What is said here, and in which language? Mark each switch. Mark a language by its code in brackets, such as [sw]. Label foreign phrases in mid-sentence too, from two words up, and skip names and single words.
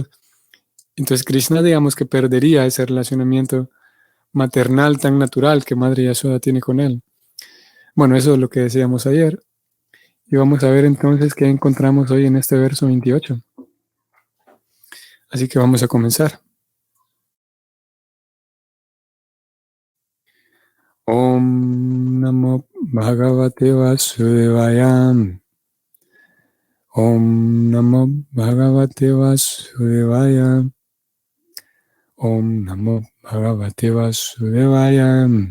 [es] Entonces Krishna, digamos que perdería ese relacionamiento maternal tan natural que Madre Yashoda tiene con él. Bueno, eso es lo que decíamos ayer. Y vamos a ver entonces qué encontramos hoy en este verso 28. Así que vamos a comenzar. [sa] ॐ नमो भगवते वासुदेवाय. ॐ नमो भगवते वासुदेवाय. ॐ नमो भगवते वासुदेवाय.